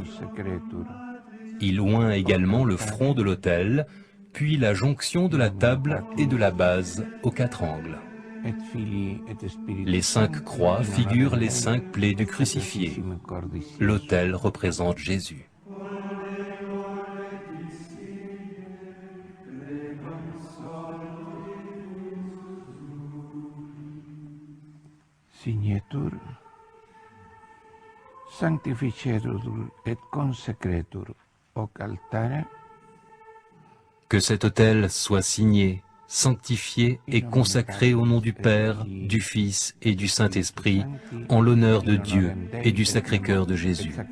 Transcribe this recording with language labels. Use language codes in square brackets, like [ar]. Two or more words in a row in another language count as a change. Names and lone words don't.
[fr] Il oint également le front de l'autel, puis la jonction de la table et de la base aux quatre angles. Les 5 croix figurent les 5 plaies du crucifié. L'autel représente Jésus. [la] Signetur, sanctificetur et consecretur hoc altare. [fr] Que cet autel soit signé, sanctifié et consacré au nom du Père, du Fils et du Saint-Esprit, en l'honneur de Dieu et du Sacré-Cœur de Jésus.